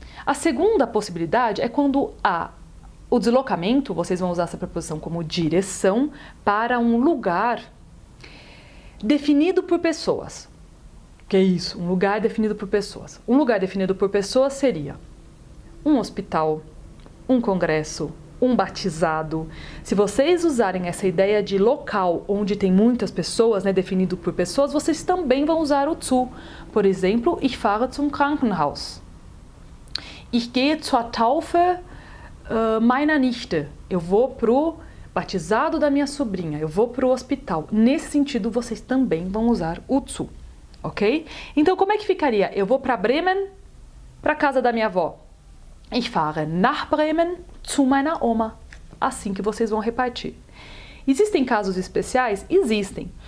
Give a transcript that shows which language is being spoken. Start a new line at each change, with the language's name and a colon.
Portuguese: A segunda possibilidade é quando o deslocamento, vocês vão usar essa preposição como direção para um lugar definido por pessoas. Que é isso? Um lugar definido por pessoas. Um lugar definido por pessoas seria um hospital, um congresso, um batizado. Se vocês usarem essa ideia de local onde tem muitas pessoas, né, definido por pessoas, vocês também vão usar o zu. Por exemplo,
German: ich fahre zum Krankenhaus. Ich gehe zur Taufe meiner Nichte.
Portuguese: Eu vou pro batizado da minha sobrinha. Eu vou pro hospital. Nesse sentido, vocês também vão usar o zu. Ok? Então, como é que ficaria? Eu vou para Bremen, para casa da minha avó.
German: Ich fahre nach Bremen zu meiner Oma.
Portuguese: Assim que vocês vão repartir. Existem casos especiais? Existem.